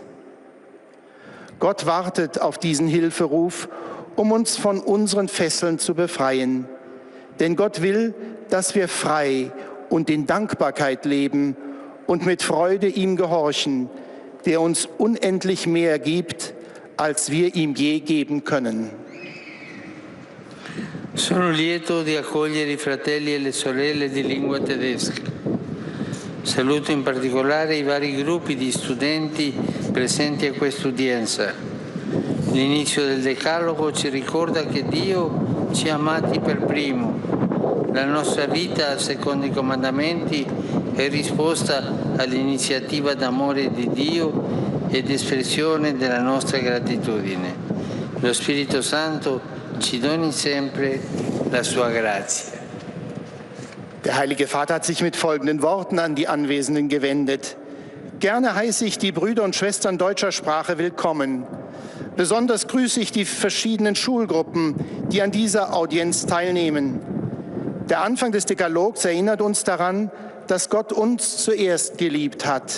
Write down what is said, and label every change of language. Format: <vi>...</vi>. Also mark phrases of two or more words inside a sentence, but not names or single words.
<de>Gott wartet auf diesen Hilferuf, um uns von unseren Fesseln zu befreien. Denn Gott will, dass wir frei und in Dankbarkeit leben und mit Freude ihm gehorchen, der uns unendlich mehr gibt, als wir ihm je geben können.</de> <it>Sono lieto di accogliere I fratelli e le sorelle di lingua tedesca. Saluto in particolare I vari gruppi di studenti presenti a quest'udienza. L'inizio del Decalogo ci ricorda che Dio ci ha amati per primo. La nostra vita, secondo I comandamenti, è risposta all'iniziativa d'amore di Dio ed espressione della nostra gratitudine. Lo Spirito Santo ci doni sempre la sua grazia.</it> <de>Der Heilige Vater hat sich mit folgenden Worten an die Anwesenden gewendet. Gerne heiße ich die Brüder und Schwestern deutscher Sprache willkommen. Besonders grüße ich die verschiedenen Schulgruppen, die an dieser Audienz teilnehmen. Der Anfang des Dekalogs erinnert uns daran, dass Gott uns zuerst geliebt hat.</de>